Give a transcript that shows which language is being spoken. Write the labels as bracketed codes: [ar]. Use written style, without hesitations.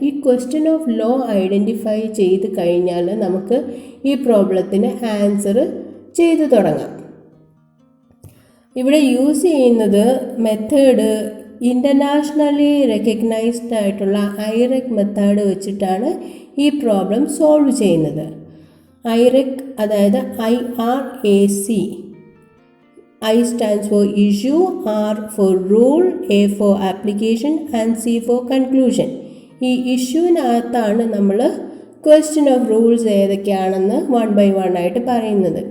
[ml] ഈ question of law identify ചെയ്ത് കഴിഞ്ഞാൽ നമുക്ക് ഈ പ്രോബ്ലത്തിന് ആൻസർ ചെയ്തു തുടങ്ങാം. ഇവിടെ യൂസ് ചെയ്യുന്നത് മെത്തേഡ് ഇൻ്റർനാഷണലി റെക്കഗ്നൈസ്ഡ് ആയിട്ടുള്ള IRAC മെത്തേഡ് വെച്ചിട്ടാണ് ഈ പ്രോബ്ലം സോൾവ് ചെയ്യുന്നത്. [en] IRAC അതായത് IRAC. I stands for issue, R for rule, A for application and C for conclusion. [ml] ഈ ഇഷ്യൂവിനകത്താണ് നമ്മൾ ക്വസ്റ്റ്യൻ ഓഫ് റൂൾസ് ഏതൊക്കെയാണെന്ന് 1 by 1 ആയിട്ട് പറയുന്നത്.